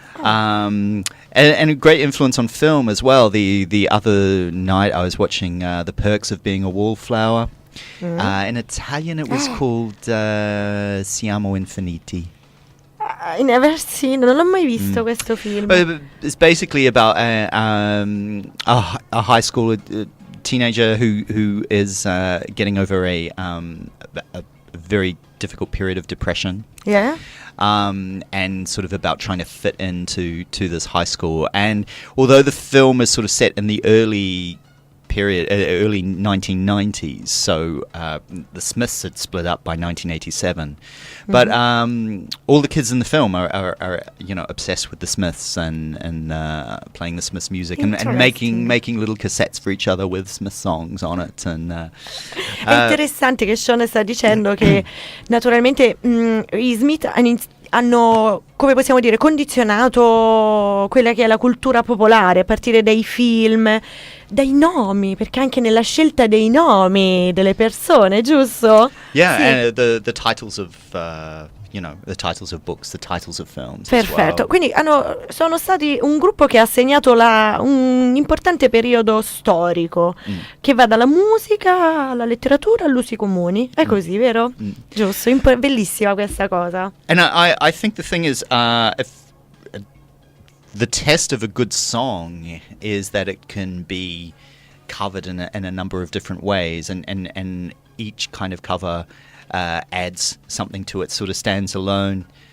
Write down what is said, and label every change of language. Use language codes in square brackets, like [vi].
[en] And a great influence on film as well. The other night I was watching The Perks of Being a Wallflower. In Italian it was called Siamo Infiniti. I never seen, [it] non l'ho mai visto questo film. [en] But it's basically about a high school teenager who is getting over a very difficult period of depression. Yeah. And sort of about trying to fit into this high school. And although the film is sort of set in the early 1990s, so the Smiths had split up by 1987, but all the kids in the film are obsessed with the Smiths and playing the Smiths music and making little cassettes for each other with Smith songs on it. And [it] è interessante che Sean sta dicendo che naturalmente gli Smith hanno, come possiamo dire, condizionato quella che è la cultura popolare a partire dai film, dai nomi, perché anche nella scelta dei nomi delle persone, giusto? [en] Yeah, [it] Sì. [en] and the titles of the titles of books, the titles of films. [it] Perfetto, [en] As well. [it] quindi sono stati un gruppo che ha segnato un importante periodo storico che va dalla musica alla letteratura all'usi comuni. È così, vero? Giusto, bellissima questa cosa. [en] And I think the thing is, if the test of a good song is that it can be covered in a number of different ways, and each kind of cover adds something to it, sort of stands alone.